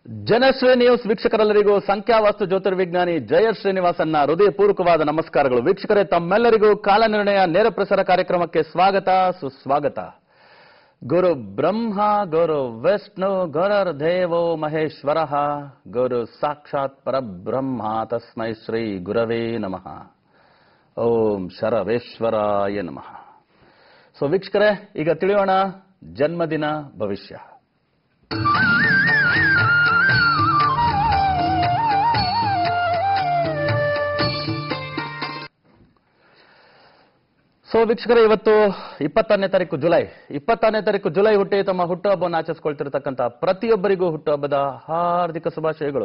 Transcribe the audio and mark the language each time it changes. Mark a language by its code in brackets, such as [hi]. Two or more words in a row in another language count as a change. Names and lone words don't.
[kn] ಜನಶ್ರೀ ನ್ಯೂಸ್ ವೀಕ್ಷಕರೆಲ್ಲರಿಗೂ ಸಂಖ್ಯಾವಾಸ್ತು ಜ್ಯೋತಿರ್ವಿಜ್ಞಾನಿ ಜಯ ಶ್ರೀನಿವಾಸನ್ನ ಹೃದಯಪೂರ್ವಕವಾದ ನಮಸ್ಕಾರಗಳು. ವೀಕ್ಷಕರೇ, ತಮ್ಮೆಲ್ಲರಿಗೂ ಕಾಲನಿರ್ಣಯ ನೇರ ಪ್ರಸಾರ ಕಾರ್ಯಕ್ರಮಕ್ಕೆ ಸ್ವಾಗತ ಸುಸ್ವಾಗತ. [sa] ಗುರು ಬ್ರಹ್ಮ ಗುರು ವಿಷ್ಣು ಗುರುರ್ ದೇವೋ ಮಹೇಶ್ವರ ಗುರು ಸಾಕ್ಷಾತ್ ಪರಬ್ರಹ್ಮ ತಸ್ಮೈ ಶ್ರೀ ಗುರವೇ ನಮಃ. ಓಂ ಶರವೇಶ್ವರಾಯ ನಮಃ. [kn] ಸೊ ವೀಕ್ಷಕರೇ, ಈಗ ತಿಳಿಯೋಣ ಜನ್ಮದಿನ ಭವಿಷ್ಯ. ಸೊ ವೀಕ್ಷಕರೇ, ಇವತ್ತು 20ನೇ ತಾರೀಕು ಜುಲೈ ಹುಟ್ಟಿ ತಮ್ಮ ಹುಟ್ಟುಹಬ್ಬವನ್ನು ಆಚರಿಸಿಕೊಳ್ತಿರತಕ್ಕಂಥ ಪ್ರತಿಯೊಬ್ಬರಿಗೂ ಹುಟ್ಟುಹಬ್ಬದ ಹಾರ್ದಿಕ ಶುಭಾಶಯಗಳು.